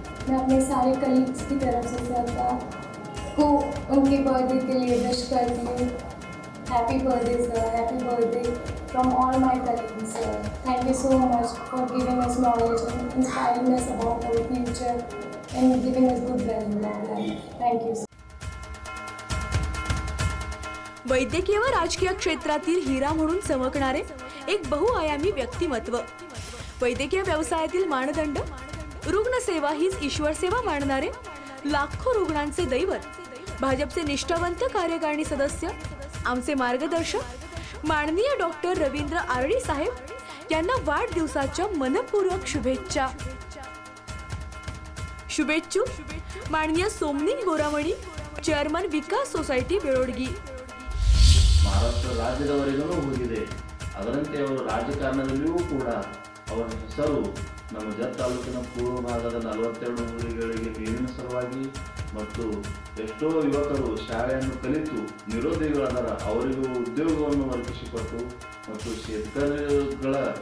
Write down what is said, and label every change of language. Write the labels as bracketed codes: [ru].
[hi] मैं अपने सारे कलीग्स की तरफ से सर को उनके बर्थडे के लिए विश करती हूँ. [en] Happy birthday sir, happy birthday from all my colleagues sir. Thank you so much for giving us knowledge and inspiring us about our future and giving us good value of life. Thank you. [mr] वैद्यकीय व राजकीय क्षेत्रातील हिरा म्हणून चमकणारे एक बहुआयामी व्यक्तिमत्व, वैद्यकीय व्यवसायातील मानदंड, रुग्णसेवा हीच ईश्वर सेवा मानणारे लाखो रुग्णांचे दैवत, भाजपचे निष्ठावंत कार्यकारिणी सदस्य, आमचे मार्गदर्शक माननीय डॉक्टर रवींद्र आरडी साहेब यांना वाढदिवसाच्या मनपूर्वक शुभेच्छा. शुभेच्छुक माननीय सोमनी गोरामणी, ಚೇರ್ಮನ್ ವಿಕಾಸ್ ಸೊಸೈಟಿ ಬೆಳೋಡ್ಗಿ. [kn] ಮಹಾರಾಷ್ಟ್ರ ರಾಜ್ಯದವರೆಗೂ ಹೋಗಿದೆ. ಅದರಂತೆ ಅವರು ರಾಜಕಾರಣದಲ್ಲಿಯೂ ಕೂಡ ಅವರ ಹೆಸರು ನಮ್ಮ ಜತ್ ತಾಲೂಕಿನ ಪೂರ್ವ ಭಾಗದ 42 ಊರುಗಳಿಗೆ ನೀರಿನ ಸಲುವಾಗಿ ಮತ್ತು ಎಷ್ಟೋ ಯುವಕರು ಶಾಲೆಯನ್ನು ಕಲಿತು ನಿರುದ್ಯೋಗಿಗಳಾದ ಅವರಿಗೂ ಉದ್ಯೋಗವನ್ನು ಒದಗಿಸಿಕೊಟ್ಟು ಮತ್ತು ಶೇತಕರಿಗಳ